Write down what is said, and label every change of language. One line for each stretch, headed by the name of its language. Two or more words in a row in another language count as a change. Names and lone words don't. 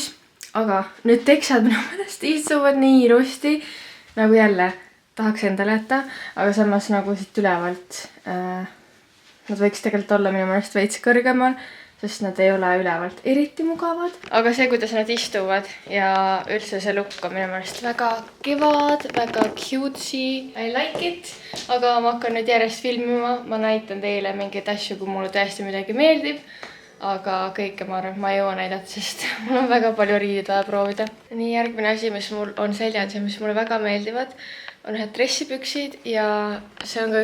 Estonian: Aga nüüd teksad minu meelest istuvad nii ilusti, nagu jälle tahaks endale jätta, aga samas nagu siit ülevalt nad võiks tegelikult olla minu meelest veits kõrgemal, sest nad ei ole ülevalt eriti mugavad. Aga see, kuidas nad istuvad ja üldse see look on minu meelest väga kevad, väga cutesy.
English: I like it,
Estonian: aga ma hakkan nüüd järjest filmima. Ma näitan teile mingeid asju, kui mulle tõesti midagi meeldib. Aga kõike ma arvan, et ma ei jõua näidata, sest mul on väga palju riided vaja proovida. Nii, järgmine asi, mis mul on seljas ja mis mulle väga meeldivad, on ühed dressipüksid ja see on ka